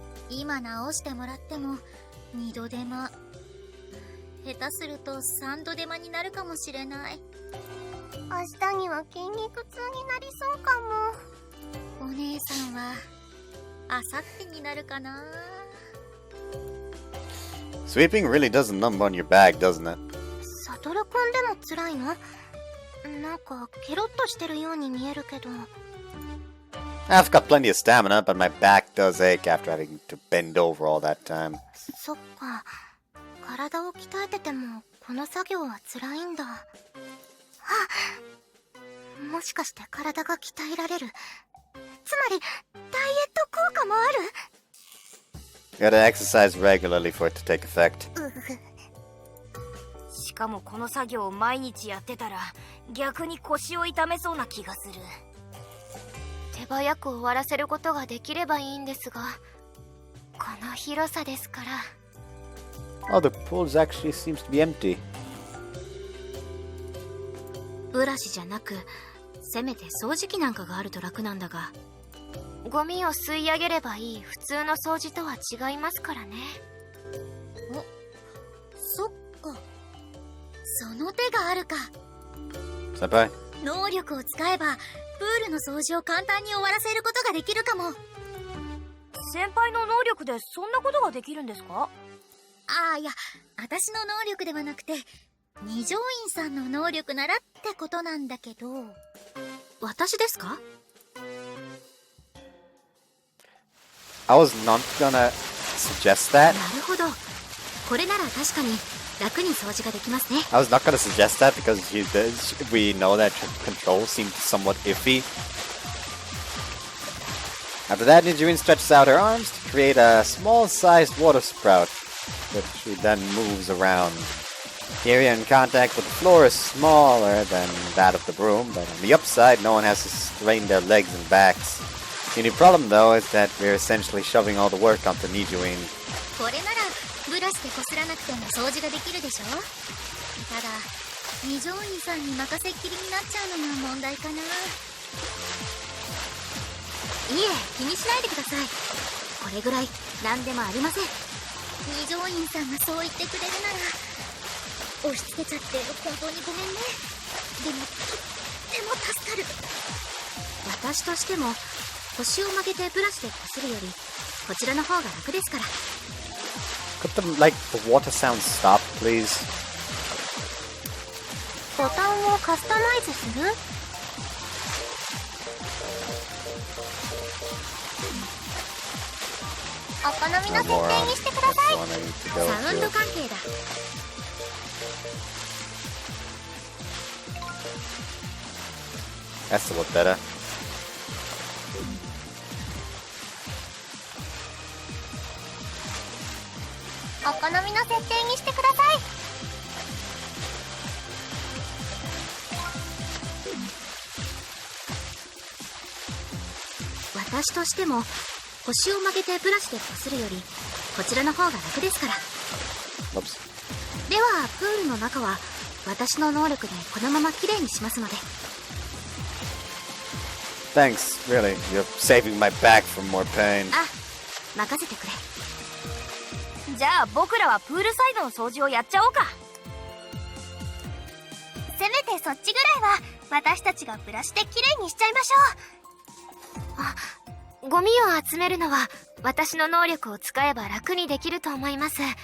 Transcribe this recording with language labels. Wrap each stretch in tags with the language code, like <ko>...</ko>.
<ja>今直してもらっても2度手間、下手すると3度手間になるかもしれない。明日には筋肉痛になりそうかも。お姉さんはあさってになるかな。</ja> <en>Sweeping really does a number on your back, doesn't it?</en> <ja>サトルくんでも辛いの？なんかケロッとしてるように見えるけど。</ja> <en>I've got plenty of stamina, but my back does ache after having to bend over all that time.</en> <ja>そっか。体を鍛えててもこの作業は辛いんだ。もしかして体が鍛えられる。つまりダイエット効果もある。</ja> <en>You gotta exercise regularly for it to take effect.</en> <ja>しかもこの作業を毎日やってたら逆に腰を痛めそうな気がする。手早く終わらせることができればいいんですが、この広さですから。</ja> <en>Oh, the pool actually seems to be empty.</en> <ja>ブラシじゃなくせめて掃除機なんかがあると楽なんだが。ゴミを吸い上げればいい普通の掃除とは違いますからね。そっか、その手があるか。先輩。能力を使えばプールの掃除を簡単に終わらせることができるかも。先輩の能力でそんなことができるんですか？ああ、いや、私の能力ではなくて二条院さんの能力ならってことなんだけど。私ですか？</ja> <en>I was not gonna suggest that.</en> <ja>なるほど。これなら確かに楽に掃除ができますね。</ja> <en>I was not gonna suggest that because we know that control seemed somewhat iffy. After that, Nijuin stretches out her arms to create a small-sized water sprout, which she then moves around. The area in contact with the floor is smaller than that of the broom, but on the upside, no one has to strain their legs and backs. The only problem, though, is that we're essentially shoving all the work onto Nijuin.</en> <ja>これならブラシでこすらなくても掃除ができるでしょ。ただ二条院さんに任せっきりになっちゃうのが問題かな。いえ、気にしないでください。これぐらい何でもありません。二条院さんがそう言ってくれるなら押し付けちゃって本当にごめんね。でもとっても助かる。私としても腰を曲げてブラシでこするよりこちらの方が楽ですから。</ja> <en>Could the water sound stop, please?</en> <ja>ボタンをカスタマイズする？お好みの設定にしてください。サウンド関係だ。</ja> <en>That's a lot better.</en> <ja>お好みの設定にしてください。私としても腰を曲げてブラシでこするよりこちらの方が楽ですから。</ja> <en>Oops.</en> <ja>ではプールの中は私の能力でこのままきれいにしますので。</ja> <en>Thanks, really. You're saving my back from more pain.</en> <ja>あ、任せてくれ。じゃあ僕らはプールサイドの掃除をやっちゃおうか。せめてそっちぐらいは私たちがブラシできれいにしちゃいましょあ、ゴミを集めるのは私の能力を使えば楽にできると思います。</ja>